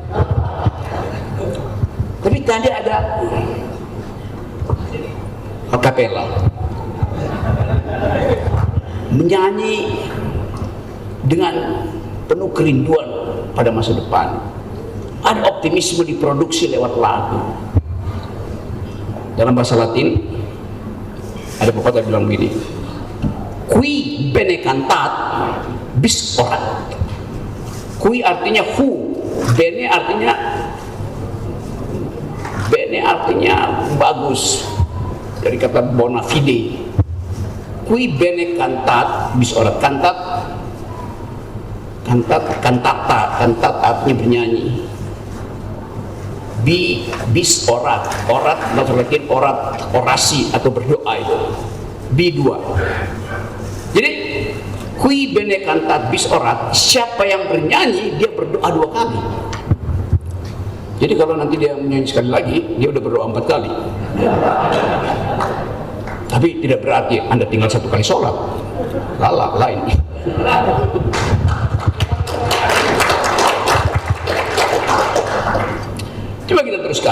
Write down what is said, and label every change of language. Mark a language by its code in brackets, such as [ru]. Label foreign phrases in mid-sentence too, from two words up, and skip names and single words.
[id] Tapi tadi ada acapella menyanyi dengan penuh kerinduan pada masa depan. Ada optimisme diproduksi lewat lagu. Dalam bahasa Latin ada pepatah bilang begini, [la] qui bene cantat bis orat. [id] Qui artinya who, bene artinya bagus, dari kata [la] bona fide. Qui bene cantat bis orat. [id] Kantat artinya bernyanyi. [la] Bis orat [id] bahasa Latin orasi atau berdoa itu. [la] B2. Jadi qui bene cantat bis orat, [id] siapa yang bernyanyi dia berdoa 2 kali. Jadi kalau nanti dia menyanyi sekali lagi, dia udah berdoa 4 kali. Tapi tidak berarti Anda tinggal 1 kali sholat. Lain. Coba kita teruskan.